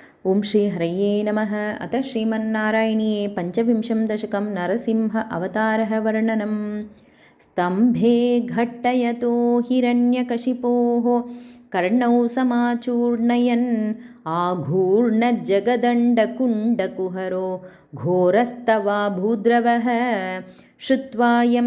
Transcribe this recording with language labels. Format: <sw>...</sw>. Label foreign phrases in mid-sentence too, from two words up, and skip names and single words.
<sa>ఓం శ్రీ హరయే నమః. అత శ్రీమన్నారాయణీయే పంచవింశం దశకం నరసింహ అవతారః వర్ణనం. स्तम्भे घट्टयतो हिरण्यकशिपोः कर्णौ समाचूर्णयन् आघूर्णज्जगदण्डकुण्डकुहरो घोरस्तवा भूद्रवः श्रुत्वा यं</sa>